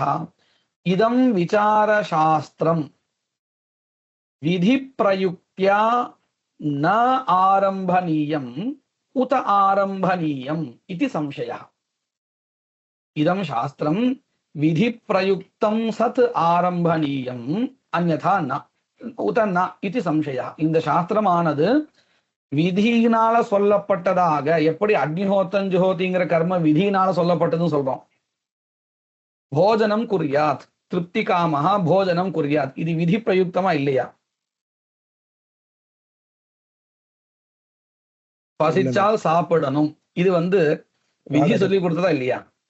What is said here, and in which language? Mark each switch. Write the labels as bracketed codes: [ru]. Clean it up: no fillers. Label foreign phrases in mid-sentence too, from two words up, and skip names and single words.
[sa] इदं विचारशास्त्रं विधि प्रयुक्त्या न आरंभनीयम् उत आरंभनीयम् इति संशयः. इदं शास्त्रं विधि प्रयुक्तं सत् आरंभनीयम् अन्यथा न उत न इति संशयः. [ta] இந்த சாஸ்திரமானது விதியினால சொல்லப்பட்டதாக, எப்படி அக்னிஹோத்திரம் ஜுஹோதிங்கிற கர்ம விதியினால சொல்லப்பட்டதுன்னு சொல்றோம். [sa] भोजनम् कुर्यात्, तृप्ति कामः भोजनम् कुर्यात्, [ta] இது விதி பிரயுக்தமா இல்லையா? பசிச்சால் சாப்பிடணும், இது விதி சொல்லி கொடுத்ததா இல்லையா?